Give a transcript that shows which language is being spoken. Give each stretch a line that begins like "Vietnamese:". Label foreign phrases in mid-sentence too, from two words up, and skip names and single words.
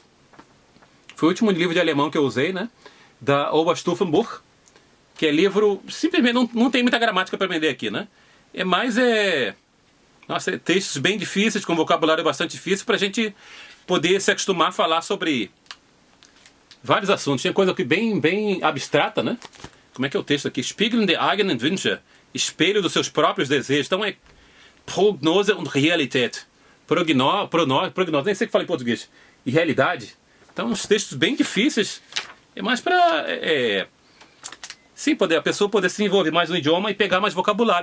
Portuguese: Foi o último livro de alemão que eu usei, né? Da Oberstufenbuch, que é livro, simplesmente não tem muita gramática para aprender aqui, né? é mais nossa, textos bem difíceis, com vocabulário bastante difícil, para a gente poder se acostumar a falar sobre vários assuntos. Tinha coisa aqui bem abstrata, né? Como é que é o texto aqui?
German: Spiegeln der eigenen Wünsche.
Portuguese: Espelho dos seus próprios desejos. Então é
German: Prognose und Realität.
Portuguese: Prognose, nem sei o que fala em português. E realidade. Então, uns textos bem difíceis. É mais para sim, a pessoa poder se desenvolver mais no idioma e pegar mais vocabulário.